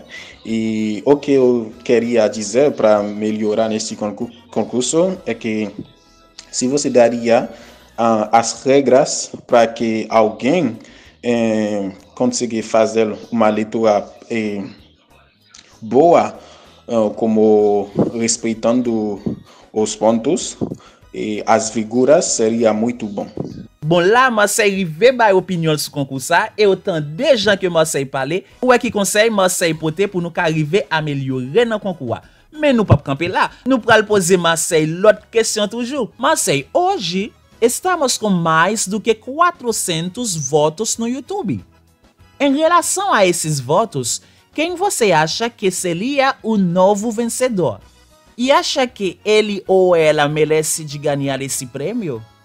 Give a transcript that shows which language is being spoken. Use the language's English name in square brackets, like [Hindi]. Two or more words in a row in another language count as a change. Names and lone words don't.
[Portuguese] E o que eu queria dizer para melhorar nesse concurso é que se você daria as regras para que alguém consiga fazer uma leitura boa, como respeitando os pontos e as figuras, seria muito bom. [Haitian Creole] Bon la, Marseille rive bay opinion sou konkou sa, e otan de jan ke Marseille pale, ou e ki konsey Marseille pote pou nou ka rive amelyore nan konkou a. Men nou pap kampe la, nou pral pose Marseille lot kesyon toujou. [Portuguese] Marseille, hoje, estamos com mais do que 400 votos no YouTube. Em relação a esses votos, quem você acha que seria o novo vencedor? E acha que ele ou ela merece de ganhar esse prêmio?